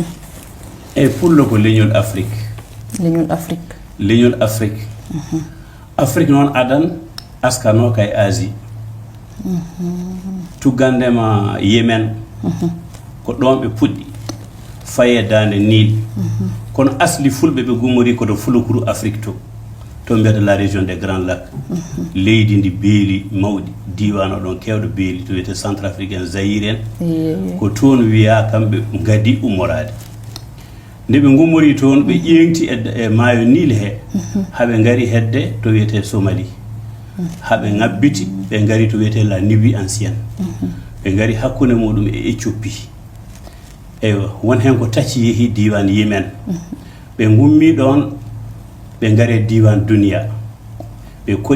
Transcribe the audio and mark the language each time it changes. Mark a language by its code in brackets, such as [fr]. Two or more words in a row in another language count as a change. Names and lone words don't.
[ff] e pullo ko leñol Afrique leñol Afrique Afrique noon adan askano kay Asie tuggandema Yemen ko ɗon ɓe puɗɗi faye dande Nil kono asli fulɓe ɓe gummori koto fulukuru Afrique to mbiyata la région des Grands Lacs leydi ndi beeli mawɗi diwan oɗon kewɗo beeli to wiyete Centrafrique en Zaïre en ko toon wiya kamɓe gadi ummorade nde ɓe gummori toon ɓe ƴeŋti e maayo Nil he haɓe ngari hedde to wiyete Somalie haɓe ngabbiti ɓe ngari to wiyete la Nubie ancienne ɓe ngari hakkunde muɗum e Éthiopie eyo won hen ko tacci yeehi diwan Yemen ɓe gummi ɗon ɓe ngare diwan Dunia ɓe koɗi